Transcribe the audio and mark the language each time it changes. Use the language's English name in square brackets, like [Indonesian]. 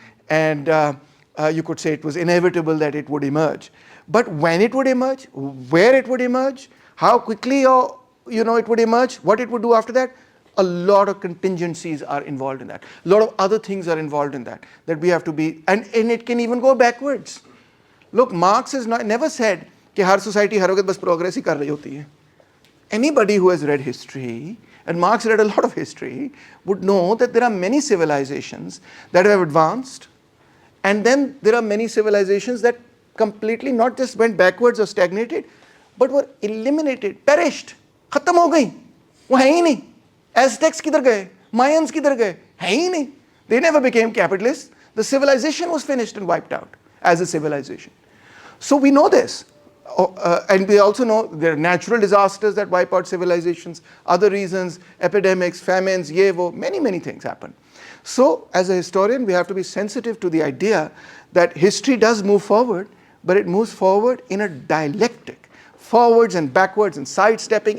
[English] And you could say it was inevitable that it would emerge. But when it would emerge, where it would emerge, how quickly it would emerge, what it would do after that, a lot of contingencies are involved in that. A lot of other things are involved in that we have to be, and it can even go backwards. Look, Marx has never said [Hindi] कि हर society हर वक्त बस progress ही कर रही होती है. [English] Anybody who has read history, and Marx read a lot of history, would know that there are many civilizations that have advanced, and then there are many civilizations that completely not just went backwards or stagnated, but were eliminated, perished, [Hindi] खत्म हो गई, वो है ही नहीं. Aztecs किधर गए, Mayans किधर गए, है ही नहीं. [English] They never became capitalists. The civilization was finished and wiped out as a civilization. So we know this. And we also know there are natural disasters that wipe out civilizations, other reasons, epidemics, famines, many, many things happen. So as a historian, we have to be sensitive to the idea that history does move forward, but it moves forward in a dialectic, forwards and backwards and sidestepping.